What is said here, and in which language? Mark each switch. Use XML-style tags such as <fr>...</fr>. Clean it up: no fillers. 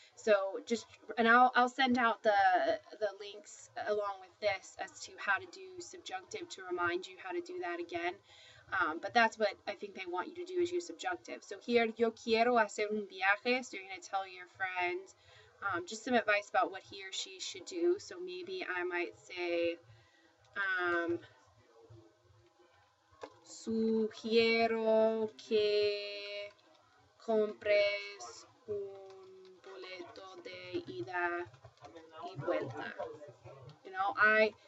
<en>So and I'll send out the links along with this as to how to do subjunctive to remind you how to do that again. But that's what I think they want you to do is use subjunctive. So here,</en> <es>yo quiero hacer un viaje.</es> <en>So you're going to tell your friend just some advice about what he or she should do. So maybe I might say,</en> <es>sugiero que compres un boleto de ida y vuelta.</es>